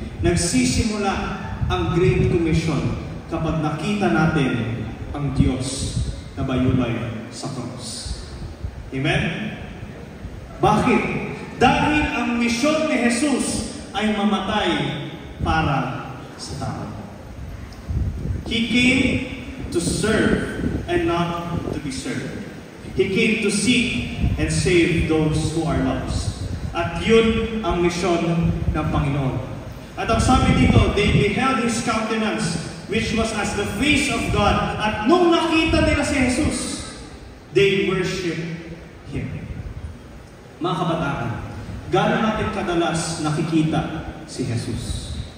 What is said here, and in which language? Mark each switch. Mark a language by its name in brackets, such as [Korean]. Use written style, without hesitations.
[Filipino] Nagsisimula ang Great Commission kapag nakita natin ang Diyos na bayubay sa cross. Amen? Bakit? Dahil ang misyon ni Jesus ay mamatay para sa tao. [English] He came to serve and not to be served. He came to seek and save those who are lost. [Filipino] At yun ang misyon ng Panginoon. At ang sabi dito, [English] they beheld His countenance, which was as the face of God. [Filipino] At nung nakita nila si Jesus, [English] they worship Him. [Filipino] Mga kabataan, gaano natin kadalas nakikita si Jesus?